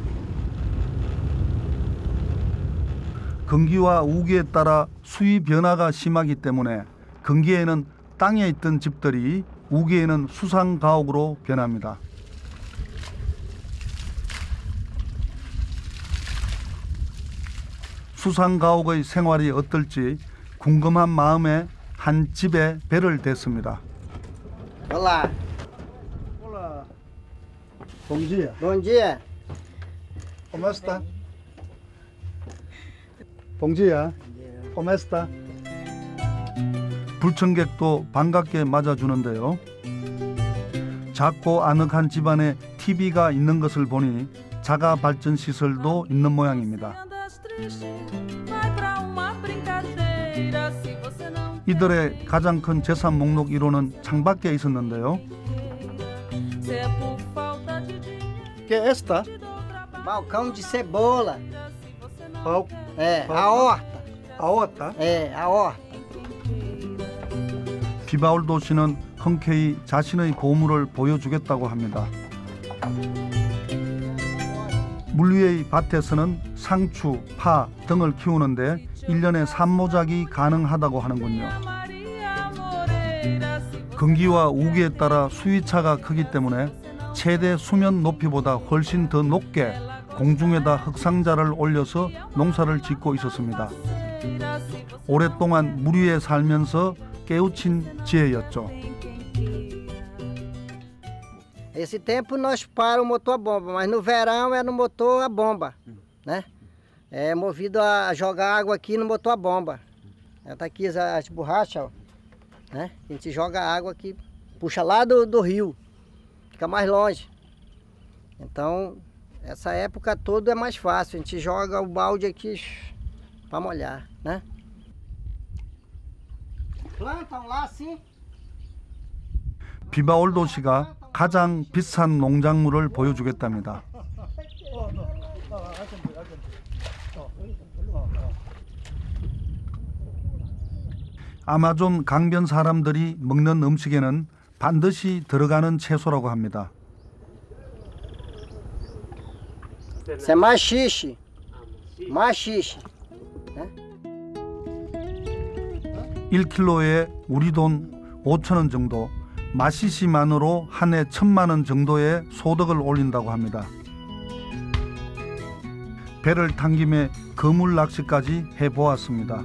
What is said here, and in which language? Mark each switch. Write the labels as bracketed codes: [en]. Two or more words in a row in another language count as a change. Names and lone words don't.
[ko] 건기와 우기에 따라 수위 변화가 심하기 때문에 건기에는 땅에 있던 집들이 우기에는 수상 가옥으로 변합니다. 수상 가옥의 생활이 어떨지 궁금한 마음에 한 집에 배를 댔습니다. [pt] Olá, Olá. Bom dia. bom dia. Como está? Bom dia. Como está? [ko] 불청객도 반갑게 맞아주는데요. 작고 아늑한 집안에 TV가 있는 것을 보니 자가 발전 시설도 있는 모양입니다. 이들의 가장 큰 재산 목록 1호는 창밖에 있었는데요. [pt] Que é esta? Balcão de cebola. Pau, É, a horta. a horta. É, a horta. [ko] 비바울도 씨는 흔쾌히 자신의 보물을 보여주겠다고 합니다. 물 위의 밭에서는 상추, 파 등을 키우는데 1년에 3모작이 가능하다고 하는군요. 건기와 우기에 따라 수위차가 크기 때문에 최대 수면 높이보다 훨씬 더 높게 공중에다 흙상자를 올려서 농사를 짓고 있었습니다. 오랫동안 물 위에 살면서 깨우친 지혜였죠. [pt] Esse tempo nós para o motor a bomba, mas no verão é no motor a bomba, né? É movido a jogar água aqui no motor a bomba. Tá aqui as borrachas, ó, né? A gente joga água aqui, puxa lá do rio, fica mais longe. Então, essa época toda é mais fácil, a gente joga o balde aqui para molhar, né? Plantam lá assim. [ko] 비바올도 씨가 가장 비싼 농작물을 보여주겠답니다. 아마존 강변 사람들이 먹는 음식에는 반드시 들어가는 채소라고 합니다. [pt] Isso é machixe. Machixe. [ko] 1kg에 우리 돈 5,000원 정도, 마시시만으로 한 해 1,000만 원 정도의 소득을 올린다고 합니다. 배를 탄 김에 그물 낚시까지 해보았습니다.